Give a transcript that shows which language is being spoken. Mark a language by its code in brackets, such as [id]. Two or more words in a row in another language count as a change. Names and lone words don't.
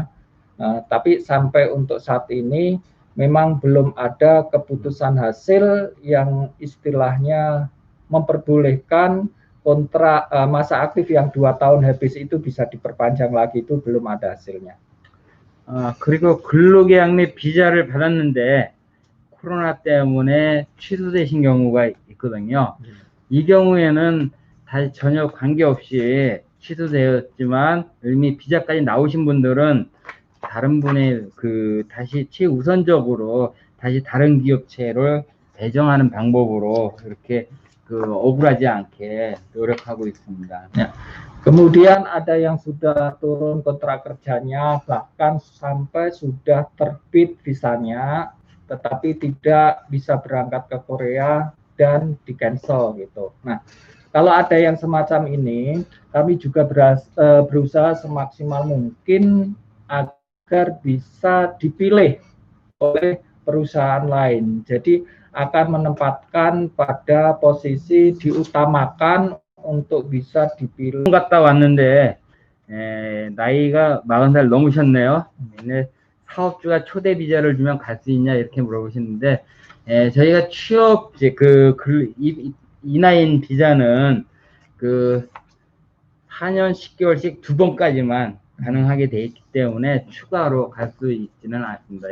[id] Tapi sampai untuk saat ini memang belum ada keputusan hasil yang istilahnya memperbolehkan kontrak masa aktif yang 2 tahun habis itu bisa diperpanjang lagi, itu belum ada hasilnya. [ko] 그리고 근로계약 및 비자를 받았는데 코로나 때문에 취소되신 경우가 있거든요. 이 경우에는 다시 전혀 관계없이 취소되었지만 이미 비자까지 나오신 분들은 다른 분의 다시 최우선적으로 다시 다른 기업체를 배정하는 방법으로 이렇게 억울하지 않게 노력하고 있습니다. [id] Kemudian ada yang sudah turun kontrak kerjanya, bahkan sampai sudah terbit visanya, tetapi tidak bisa berangkat ke Korea dan di cancel gitu. Nah, kalau ada yang semacam ini, kami juga berusaha semaksimal mungkin agar bisa dipilih oleh perusahaan lain. Jadi akan menempatkan pada posisi diutamakan untuk bisa dipilih. [ko] 갔다 왔는데 나이가 40살 넘으셨네요. 근데 사업주가 초대 비자를 주면 갈 수 있냐 이렇게 물어보시는데 저희가 취업 이제 이나인 비자는 그 4년 10개월씩 2번까지만 가능하게 돼 있기 때문에 추가로 갈 수 있지는 않습니다.